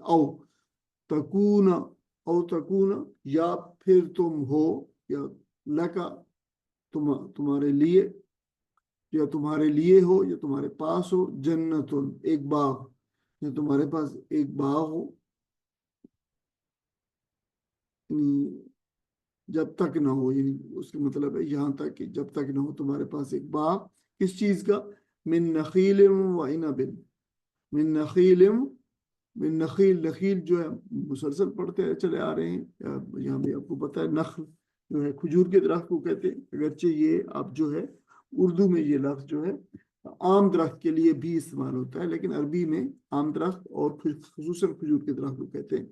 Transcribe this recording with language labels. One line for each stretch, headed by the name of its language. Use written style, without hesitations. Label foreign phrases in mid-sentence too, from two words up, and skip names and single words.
Arabic: او تکون
Urdu: یا پھر تم ہو، یا لکا تمہارے لیے، یا تمہارے لیے ہو، یا تمہارے پاس ہو، جنتن ایک باغ، یا تمہارے پاس ایک باغ ہو، جب تک نہ ہو، یعنی اس کا مطلب ہے یہاں تک کہ جب تک نہ ہو تمہارے پاس ایک باغ، کس چیز کا؟
Arabic: من نخیل و عنب،
Urdu: من نخیل، من نخیل، نخیل جو ہے مسلسل پڑھتے چلے آ رہے ہیں، یہاں بھی آپ کو پتا ہے نخل جو ہے کھجور کے درخت کو کہتے ہیں، اگرچہ یہ اب جو ہے اردو میں یہ لفظ جو ہے عام درخت کے لیے بھی استعمال ہوتا ہے، لیکن عربی میں عام درخت اور خصوصاً کھجور کے درخت کو کہتے ہیں۔